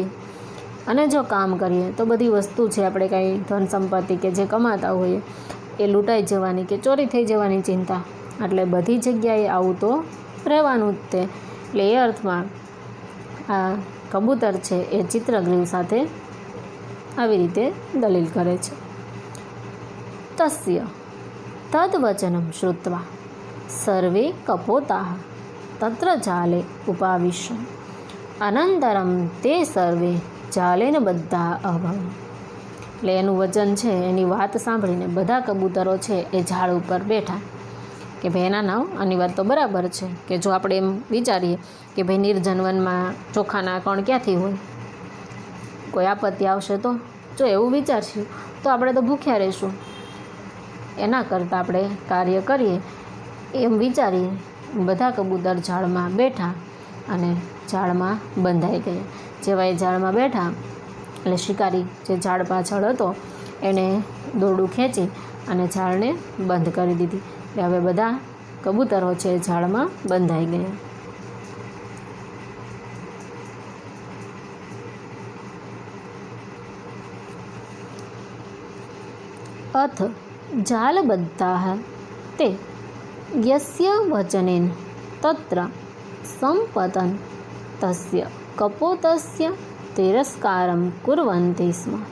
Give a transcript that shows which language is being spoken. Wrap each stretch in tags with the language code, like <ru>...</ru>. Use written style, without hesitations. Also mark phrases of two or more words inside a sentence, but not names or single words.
<gu>અને જો કામ કરીએ તો બધી વસ્તુ છે, આપણે કાંઈ ધન સંપત્તિ કે જે કમાતા હોઈએ એ લૂંટાઈ જવાની કે ચોરી થઈ જવાની ચિંતા. એટલે બધી જગ્યાએ આવું તો રહેવાનું જ તે. એટલે એ અર્થમાં આ કબૂતર છે એ ચિત્રગ્રીવ સાથે આવી રીતે દલીલ કરે છે.</gu> <sa>तस्य तद्वचनं श्रुत्वा सर्वे कपोताः तत्र जाले उपाविश्य अनन्तरं ते सर्वे जालेन बद्धा अभवन्।</sa> <gu>એટલે એનું વચન છે, એની વાત સાંભળીને બધા કબૂતરો છે એ ઝાડ ઉપર બેઠા કે ભાઈ એના નામ આની વાત તો બરાબર છે કે જો આપણે એમ વિચારીએ કે ભાઈ નિર્જન વનમાં ચોખાના કણ ક્યાંથી હોય, કોઈ આપત્તિ આવશે તો જો એવું વિચારશું તો આપણે તો ભૂખ્યા રહીશું, એના કરતાં આપણે કાર્ય કરીએ એમ વિચારીએ બધા કબૂતર ઝાડમાં બેઠા અને ઝાડમાં બંધાઈ ગયા। જેવા એ ઝાડમાં બેઠા એટલે શિકારી જે ઝાડ પાછળ હતો એણે દોરડું ખેંચી અને ઝાડને બંધ કરી દીધી। એટલે હવે બધા કબૂતરો છે ઝાડમાં બંધાઈ ગયા।</gu> <sa>अथ जालबद्धाः ते यस्य वचनेन तत्र सम्पतन् तस्य कपोतस्य तिरस्कारं कुर्वन्ति स्म।</sa>